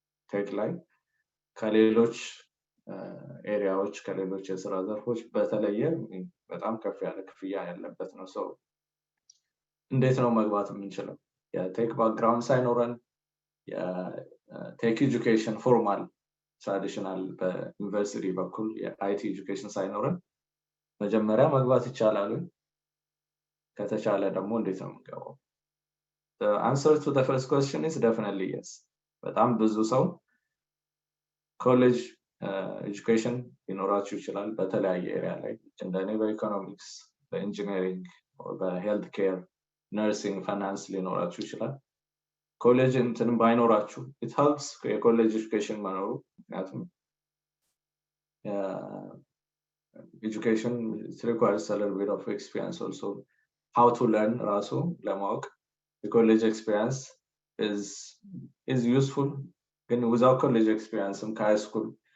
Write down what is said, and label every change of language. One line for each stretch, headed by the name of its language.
Amharic: ቴክ ላይ ከሌሎች ኤሪያዎች ከሌሎች የስራ ዘርፎች በተለየ በጣም ከፍ ያለ ክፍያ ያለበት ነው። ሰው እንዴት ነው መግባት የምንችለው? የቴክ ባክግራውንድ ሳይኖረን የቴክ ኤጁኬሽን ፎርማል ትራዲሽናል በዩኒቨርሲቲ በኩል የአይቲ ኤጁኬሽን ሳይኖረን መጀመሪያ መግባት ይቻላል? ከተቻለ ደግሞ እንዴት ነው የምንገባው?
English: The answer to the first question is definitely yes.
Amharic: በጣም ብዙ ሰው ኮሌጅ ኤጁኬሽን ሊኖራችሁ ይችላል በተለያየ ኤሪያ ላይ እንደኔ በኢኮኖሚክስ፣ በኢንጂነሪንግ፣ በሄልት ኬር፣ ነርሲንግ፣ ፋይናንስ ሊኖራችሁ ይችላል። ኮሌጅ እንትን ባይኖራችሁ
English: it helps
Amharic: የኮሌጅ ኤጁኬሽን መኖሩ ምክንያቱም
English: education it requires a little bit of experience also how to learn
Amharic: ራሱ ለማወቅ
English: the college experience is useful
Amharic: ግን
English: without college experience
Amharic: ከሃይ ስኩል